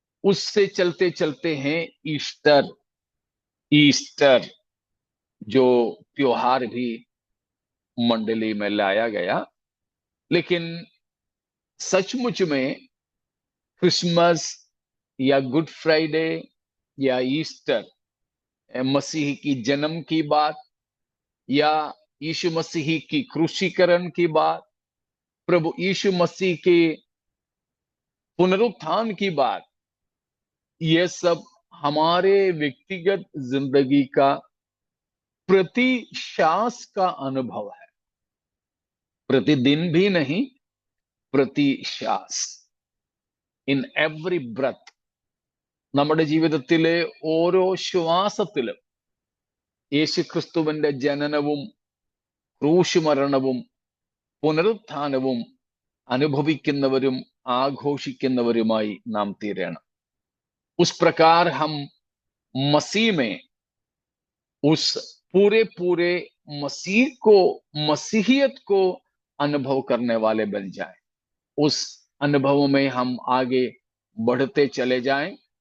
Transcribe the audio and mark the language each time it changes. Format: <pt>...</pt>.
<hi>उससे चलते चलते हैं ईस्टर। ईस्टर जो त्योहार भी मंडली में लाया गया, लेकिन सचमुच में क्रिसमस या गुड फ्राइडे या ईस्टर मसीह की जन्म की बात, या यीशु मसीह की क्रूसीकरण की बात, प्रभु यीशु मसीह के पुनरुत्थान की बात, यह सब हमारे व्यक्तिगत जिंदगी का प्रतिश्वास का अनुभव है। प्रतिदिन भी नहीं, പ്രതിശ്വാസ്,</hi> <en>In every breath.</en> <ml>നമ്മുടെ ജീവിതത്തിലെ ഓരോ ശ്വാസത്തിലും യേശുക്രിസ്തുവിന്റെ ജനനവും ക്രൂശുമരണവും പുനരുത്ഥാനവും അനുഭവിക്കുന്നവരും ആഘോഷിക്കുന്നവരുമായി നാം തീരണം.</ml> <hi>ഉസ് പ്രകാർ ഹം मसीह में उस पूरे पूरे मसीह को, मसीहियत को अनुभव करने वाले बन जाएं. उस अनुभव में हम आगे बढ़ते चले जाएं.</hi>